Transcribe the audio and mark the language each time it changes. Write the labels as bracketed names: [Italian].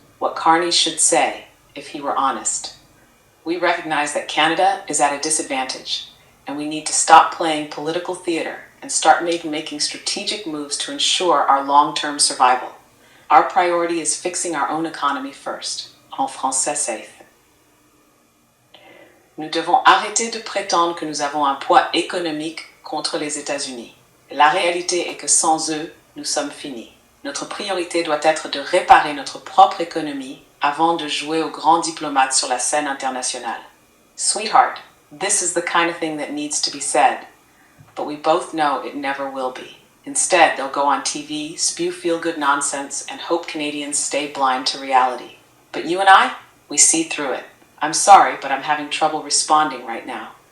[English] What Carney should say, if he were honest. We recognize that Canada is at a disadvantage, and we need to stop playing political theater and start making strategic moves to ensure our long-term survival. Our priority is fixing our own economy first. [French] En français safe. Nous devons arrêter de prétendre que nous avons un poids économique contre les États-Unis. La réalité est que sans eux, nous sommes finis. Notre priorité doit être de réparer notre propre économie avant de jouer aux grands diplomates sur la scène internationale. [English] Sweetheart, this is the kind of thing that needs to be said, but we both know it never will be. Instead, they'll go on TV, spew feel-good nonsense, and hope Canadians stay blind to reality. But you and I, we see through it. I'm sorry, but I'm having trouble responding right now.